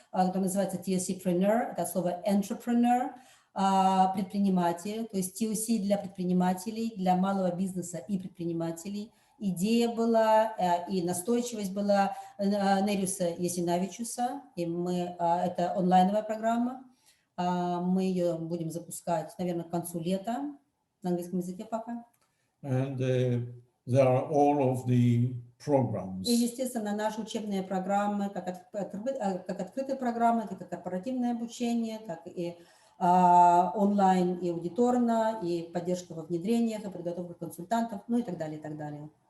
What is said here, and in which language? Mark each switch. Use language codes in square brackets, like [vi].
[ru] Это называется TOCPreneur, это слово entrepreneur, предприниматель, то есть TOC для предпринимателей, для малого бизнеса и предпринимателей. Идея была и настойчивость была Нериуса Ясинавичуса, и это онлайновая программа, мы ее будем запускать, наверное, к концу лета, на английском языке пока. [en] And there are all of the programs. [ru] И, естественно, наши учебные программы, как открытые программы, так и корпоративное обучение, так и онлайн, и аудиторно, и поддержка во внедрениях, и подготовка консультантов, ну и так далее, и так далее.